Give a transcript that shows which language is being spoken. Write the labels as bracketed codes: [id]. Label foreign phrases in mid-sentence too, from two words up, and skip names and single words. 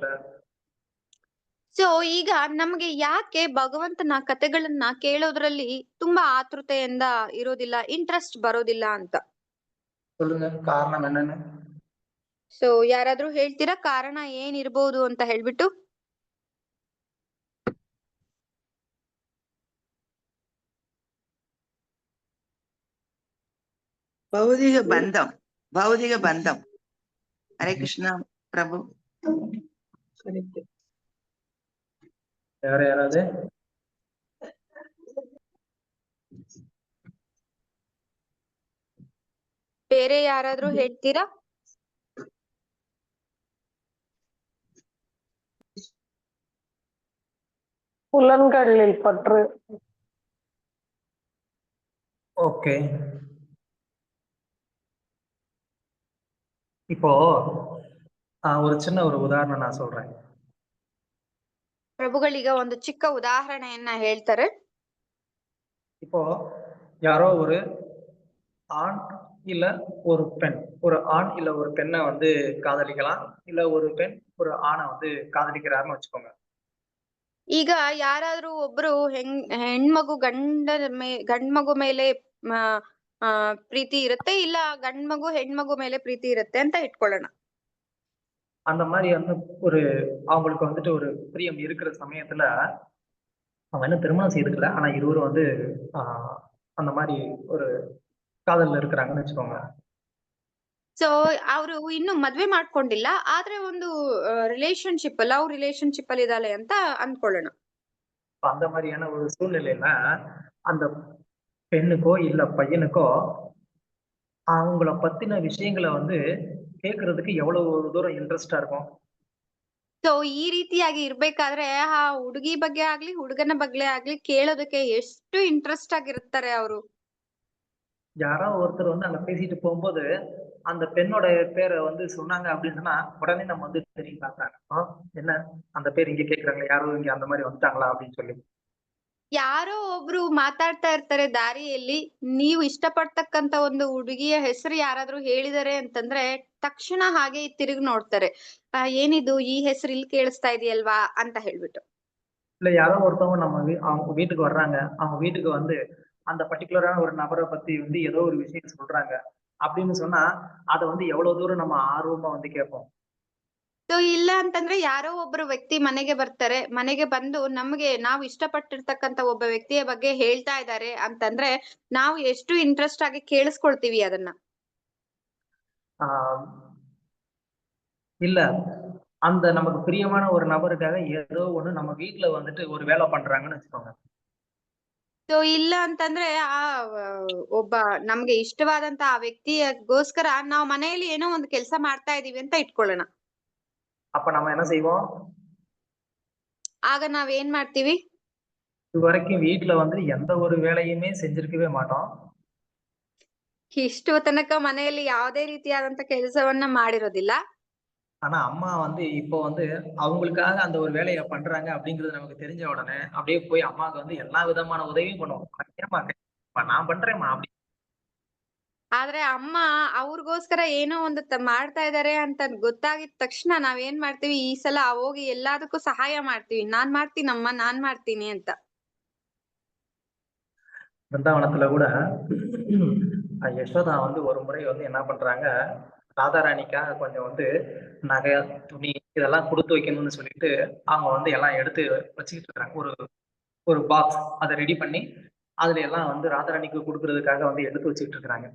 [kn] ಸೊ ಈಗ ನಮ್ಗೆ ಯಾಕೆ ಭಗವಂತನ ಕಥೆಗಳನ್ನ ಕೇಳೋದ್ರಲ್ಲಿ ತುಂಬಾ ಆತುರತೆಯಿಂದ ಇರೋದಿಲ್ಲ, ಇಂಟ್ರೆಸ್ಟ್ ಬರೋದಿಲ್ಲ ಅಂತ? [ta] சொல்லுங்க காரணம் என்னன்னு. [kn] ಸೊ ಯಾರಾದ್ರೂ ಹೇಳ್ತೀರಾ ಕಾರಣ ಏನಿರ್ಬೋದು ಅಂತ ಹೇಳ್ಬಿಟ್ಟು? ಭೌತಿಕ ಬಂಧಂ. ಹರೇ ಕೃಷ್ಣ ಪ್ರಭು. [en] Correct. [ta] யாராவது [kn] ಬೇರೆ ಯಾರಾದ್ರೂ ಹೇಳ್ತೀರಾ? [ta] புலன்களில் பற்று. ஓகே. இப்போ ஒரு சின்ன ஒரு உதாரணம் நான் சொல்றேன். [kn] ಪ್ರಭುಗಳೀಗ ಒಂದು ಚಿಕ್ಕ ಉದಾಹರಣೆಯನ್ನ ಹೇಳ್ತಾರೆ. [ta] இப்போ யாரோ ஒரு ஆண் இல்ல ஒரு பெண், ஒரு ஆண் இல்ல ஒரு பெண்ணை வந்து காதலிக்கலாம், இல்ல ஒரு பெண் ஒரு ஆணை வந்து காதலிக்கிறாருன்னு வச்சுக்கோங்க. [kn] ಈಗ ಯಾರಾದ್ರೂ ಒಬ್ರು ಹೆಣ್ಮಗು ಗಂಡ್ಮಗು ಮೇಲೆ ಪ್ರೀತಿ ಇರುತ್ತೆ, ಇಲ್ಲ ಗಂಡ್ಮಗು ಹೆಣ್ಮಗು ಮೇಲೆ ಪ್ರೀತಿ ಇರುತ್ತೆ ಅಂತ ಇಟ್ಕೊಳ್ಳೋಣ. [ta] அந்த மாதிரி வந்து ஒரு அவங்களுக்கு வந்துட்டு ஒரு பிரியம் இருக்கிற சமயத்துல அவங்க என்ன திருமணம் செய்துக்கல, ஆனா இருவரும் வந்து அந்த மாதிரி ஒரு ಕಾದಲ್ இருக்கிறாங்கன்னு வச்சுக்கோங்க. [kn] ಸೊ ಅವರು ಇನ್ನು ಮದ್ವೆ ಮಾಡ್ಕೊಂಡಿಲ್ಲ, ಆದ್ರೆ ಒಂದು ರಿಲೇಶನ್ಶಿಪ್, [en] love relationship [kn] ಅಲ್ಲಿ ಇದಾಳೆ ಅಂತ ಅಂದ್ಕೊಳ್ಳೋಣ. [ta] அந்த மாதிரியான ஒரு சூழ்நிலையில அந்த பெண்ணுக்கோ இல்ல பையனுக்கோ அவங்கள பத்தின விஷயங்களை வந்து கேட்கறதுக்கு எவ்வளவு தூரம் இன்ட்ரெஸ்டா இருக்கும். [kn] ಸೊ ಈ ರೀತಿಯಾಗಿ ಇರ್ಬೇಕಾದ್ರೆ ಆ ಹುಡುಗಿ ಬಗ್ಗೆ ಆಗ್ಲಿ ಹುಡುಗನ ಬಗ್ಗೆ ಆಗ್ಲಿ ಕೇಳೋದಕ್ಕೆ ಎಷ್ಟು ಇಂಟ್ರೆಸ್ಟ್ ಆಗಿರ್ತಾರೆ ಅವರು. [ta] யாரோ ஒருத்தர் வந்து அங்க பேசிட்டு போகும்போது அந்த பெண்ணோட பேரை வந்து சொன்னாங்க அப்படின்னா உடனே நம்ம வந்து தெரியும் பார்த்தாங்க, என்ன அந்த பேர் இங்க கேக்குறாங்க, யாரோ இங்க அந்த மாதிரி வந்துட்டாங்களா அப்படின்னு சொல்லி. [kn] ಯಾರೋ ಒಬ್ರು ಮಾತಾಡ್ತಾ ಇರ್ತಾರೆ ದಾರಿಯಲ್ಲಿ, ನೀವು ಇಷ್ಟಪಡ್ತಕ್ಕಂತ ಒಂದು ಹುಡುಗಿಯ ಹೆಸರು ಯಾರಾದ್ರೂ ಹೇಳಿದಾರೆ ಅಂತಂದ್ರೆ ತಕ್ಷಣ ಹಾಗೆ ತಿರುಗಿ ನೋಡ್ತಾರೆ, ಏನಿದು ಈ ಹೆಸರು ಇಲ್ಲಿ ಕೇಳಿಸ್ತಾ ಇದೆಯಲ್ವಾ ಅಂತ ಹೇಳ್ಬಿಟ್ಟು. [ta] இல்ல யாரோ ஒருத்தவங்க நம்ம அவங்க வீட்டுக்கு வர்றாங்க, அவங்க வீட்டுக்கு வந்து அந்த பர்டிகுலரான ஒரு நபரை பத்தி வந்து ஏதோ ஒரு விஷயம் சொல்றாங்க அப்படின்னு சொன்னா அதை வந்து எவ்வளவு தூரம் நம்ம ஆர்வமா வந்து கேட்போம். [kn] ಸೊ ಇಲ್ಲ ಅಂತಂದ್ರೆ ಯಾರೋ ಒಬ್ರು ವ್ಯಕ್ತಿ ಮನೆಗೆ ಬರ್ತಾರೆ, ಮನೆಗೆ ಬಂದು ನಮ್ಗೆ ನಾವು ಇಷ್ಟಪಟ್ಟಿರ್ತಕ್ಕಂತ ಒಬ್ಬ ವ್ಯಕ್ತಿಯ ಬಗ್ಗೆ ಹೇಳ್ತಾ ಇದ್ದಾರೆ ಅಂತಂದ್ರೆ ನಾವು ಎಷ್ಟು ಇಂಟ್ರೆಸ್ಟ್ ಆಗಿ ಕೇಳಿಸ್ಕೊಳ್ತೀವಿ ಅದನ್ನ. [ta] இல்ல அந்த நமக்கு பிரியமான ஒரு நபருக்காக ஏதோ ஒண்ணு நம்ம வீட்டுல வந்துட்டு ஒரு வேலை பண்றாங்கன்னு வச்சுக்கோங்க. [kn] ಸೊ ಇಲ್ಲ ಅಂತಂದ್ರೆ ಆ ಒಬ್ಬ ನಮ್ಗೆ ಇಷ್ಟವಾದಂತ ಆ ವ್ಯಕ್ತಿಯಗೋಸ್ಕರ ನಾವು ಮನೆಯಲ್ಲಿ ಏನೋ ಒಂದು ಕೆಲಸ ಮಾಡ್ತಾ ಇದೀವಿ ಅಂತ ಇಟ್ಕೊಳ್ಳೋಣ. [ta] அப்ப நம்ம என்ன செய்வோம்? [kn] ಆಗ ನಾವ್ ಏನ್ ಮಾಡ್ತೀವಿ? [ta] இது வரைக்கும் வீட்டுல வந்து எந்த ஒரு வேலையுமே செஞ்சிருக்கவே மாட்டோம். [kn] ಇಷ್ಟು ತನಕ ಮನೆಯಲ್ಲಿ ಯಾವುದೇ ರೀತಿಯಾದಂತ ಕೆಲಸವನ್ನ ಮಾಡಿರೋದಿಲ್ಲ. [ta] ஆனா அம்மா வந்து இப்போ வந்து அவங்களுக்காக அந்த ஒரு வேலையை பண்றாங்க அப்படிங்கிறது நமக்கு தெரிஞ்ச உடனே அப்படியே போய் அம்மாவுக்கு வந்து எல்லா விதமான உதவியும் பண்ணுவோம். நான் பண்றேன்மா அப்படி. [kn] ಆದ್ರೆ ಅಮ್ಮ ಅವ್ರಿಗೋಸ್ಕರ ಏನೋ ಒಂದು ಮಾಡ್ತಾ ಇದಾರೆ ಅಂತ ಗೊತ್ತಾಗಿದ ತಕ್ಷಣ ನಾವೇನ್ ಮಾಡ್ತೀವಿ, ಈ ಸಲ ಹೋಗಿ ಎಲ್ಲದಕ್ಕೂ ಸಹಾಯ ಮಾಡ್ತೀವಿ, ನಾನ್ ಮಾಡ್ತೀನಮ್ಮ ನಾನ್ ಮಾಡ್ತೀನಿ ಅಂತ. [ta] பிருந்தாவனத்துல கூட யசோதா வந்து ஒரு முறை வந்து என்ன பண்றாங்க, ராதாராணிக்காக கொஞ்சம் வந்து நகை துணி இதெல்லாம் கொடுத்து வைக்கணும்னு சொல்லிட்டு அவங்க வந்து எல்லாம் எடுத்து வச்சுக்கிட்டு இருக்காங்க. ஒரு ஒரு பாக்ஸ் அதை ரெடி பண்ணி அதுல எல்லாம் வந்து ராதாராணிக்கு கொடுக்கறதுக்காக வந்து எடுத்து வச்சுக்கிட்டு இருக்கிறாங்க.